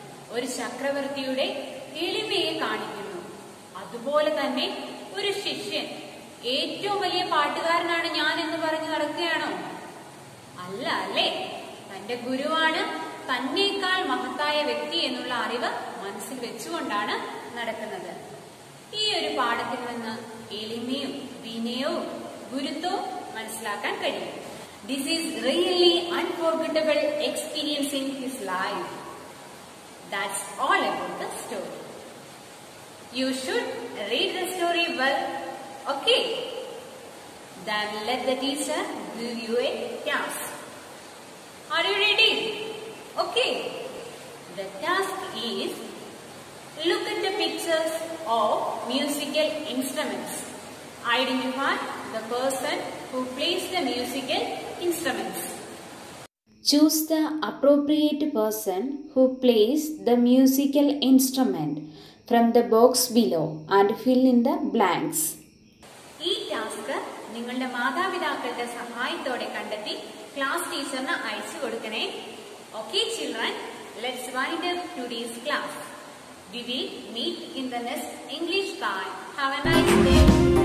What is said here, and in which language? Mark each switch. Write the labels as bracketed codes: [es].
[ml] ഒരു ചക്രവർത്തിയുടെ എളിമയെ കാണിക്കുന്നു. അതുപോലെ തന്നെ ഒരു ശിഷ്യൻ ഏറ്റവും വലിയ പാട്ടുകാരനാണ് ഞാൻ എന്ന് പറഞ്ഞു നടക്കുകയാണോ? അല്ല അല്ലേ? തന്റെ ഗുരുവാണ് തന്നേക്കാൾ മഹത്തായ വ്യക്തി എന്നുള്ള അറിവ് മനസ്സിൽ വെച്ചുകൊണ്ടാണ് നടക്കുന്നത്. ഈ ഒരു പാഠത്തിൽ നിന്ന് എളിമയും വിനയവും ഗുരുത്വവും മനസ്സിലാക്കാൻ കഴിയും. [en] This is really unforgettable experience in his life. That's all about the story. You should read the story well. Okay? Then let the teacher give you a task. Are you ready? Okay. The task is look at the pictures of musical instruments. Identify the person who plays the musical instruments. Choose the appropriate person who plays the musical instrument from the box below and fill in the blanks. [ml] ഈ task നിങ്ങളുടെ മാതാപിതാക്കളുടെ സഹായത്തോടെ കണ്ടെത്തി class ടീച്ചറിന് അയച്ചു കൊടുക്കണേ. [en] Okay children, let's wind up today's class. We will meet in the next English time. Have a nice day.